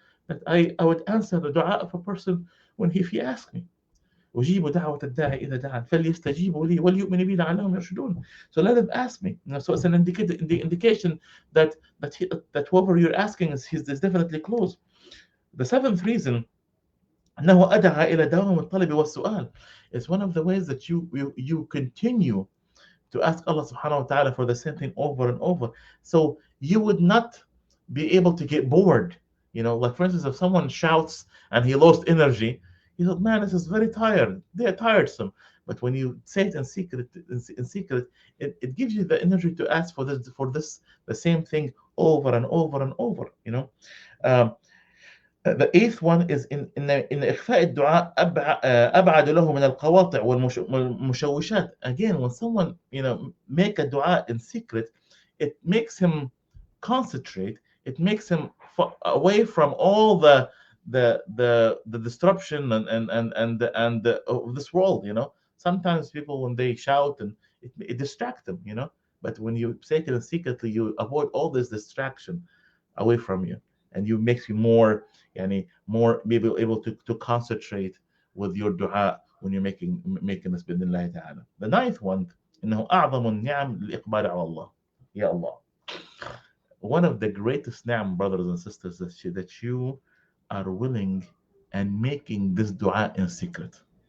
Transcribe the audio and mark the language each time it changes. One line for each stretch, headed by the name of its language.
English: That I would answer the dua of a person if he asks me.
Arabic: أُجِيبُ دَعْوَةَ الدَّاعِ إِذَا دَعَانِ فَلْيَسْتَجِيبُوا لِي وَلْيُؤْمِنُوا بِي لَعَلَّهُمْ يَرْشُدُونَ.
English: So let them ask me. So it's an indication that whoever you're asking is definitely close. The seventh reason,
Arabic: أنه أدعى إلى دوام الطلب والسؤال.
English: It's one of the ways that you continue to ask Allah subhanahu wa ta'ala for the same thing over and over. So you would not be able to get bored. Like, for instance, if someone shouts and he lost energy, he thought, man, this is very tired. They're tiresome. But when you say it in secret, it gives you the energy to ask for the same thing over and over and over. Um, the eighth one is in
Arabic: إخفاء الدعاء أبعد له من القواطع والمشوشات.
English: Again, when someone make a dua in secret, it makes him concentrate. It makes him away from all the disruption of this world. Sometimes people, when they shout, and it distracts them. But when you say it secretly, you avoid all this distraction away from you, and you makes you more able to concentrate with your dua when you're making this بإذن ta'ala. The ninth one,
Arabic: إنه أعظم النعم الإقبال على الله. Ya Allah.
English: One of the greatest ni'am, brothers and sisters, that you are willing and making this dua in secret.